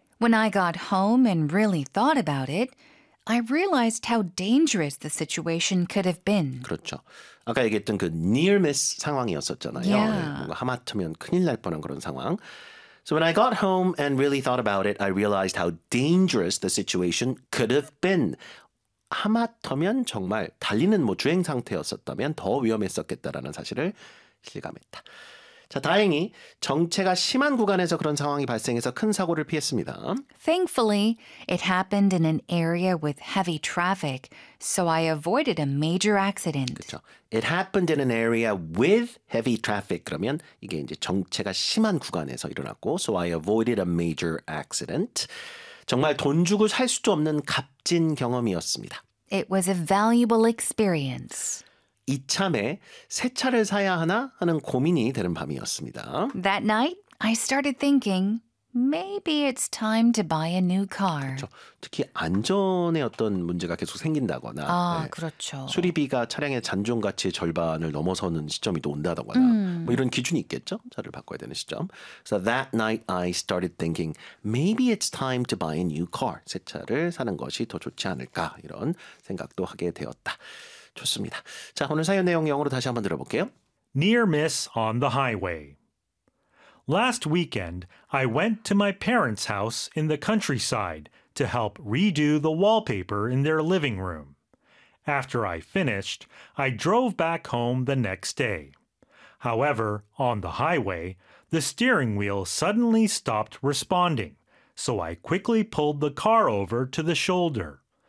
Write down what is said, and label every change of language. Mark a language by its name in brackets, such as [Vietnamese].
[English] When I got home and really thought about it, I realized how dangerous the situation could have been. [Korean] 그렇죠. 아까 얘기했던 그 near miss 상황이었었잖아요. [English] Yeah. [Korean] 뭔가 하마터면 큰일 날 뻔한 그런 상황. [English] So when I got home and really thought about it, I realized how dangerous the situation could have been. [Korean] 하마터면 정말 달리는 뭐 주행 상태였었다면 더 위험했었겠다라는 사실을 실감했다. 자, 다행히 정체가 심한 구간에서 그런 상황이 발생해서 큰 사고를 피했습니다. [English] Thankfully, it happened in an area with heavy traffic, so I avoided a major accident. [Korean] 그렇죠. [English] It happened in an area with heavy traffic. [Korean] 그러면 이게 이제 정체가 심한 구간에서 일어났고, [English] so I avoided a major accident. [Korean] 정말 돈 주고 살 수도 없는 값진 경험이었습니다. [English] It was a valuable experience. [Korean] 이참에 새 차를 사야 하나 하는 고민이 되는 밤이었습니다. [English] That night, I started thinking, maybe it's time to buy a new car. [Korean] 그렇죠. 특히 안전에 어떤 문제가 계속 생긴다거나 아, 네. 그렇죠. 수리비가 차량의 잔존가치의 절반을 넘어서는 시점이 또 온다거나 뭐 이런 기준이 있겠죠? 차를 바꿔야 되는 시점. [English] So that night, I started thinking, maybe it's time to buy a new car. [Korean] 새 차를 사는 것이 더 좋지 않을까 이런 생각도 하게 되었다. 좋습니다. 자, 오늘 사연 내용 영어로 다시 한번 들어볼게요. [English] Near miss on the highway. Last weekend, I went to my parents' house in the countryside to help redo the wallpaper in their living room. After I finished, I drove back home the next day. However, on the highway, the steering wheel suddenly stopped responding, so I quickly pulled the car over to the shoulder.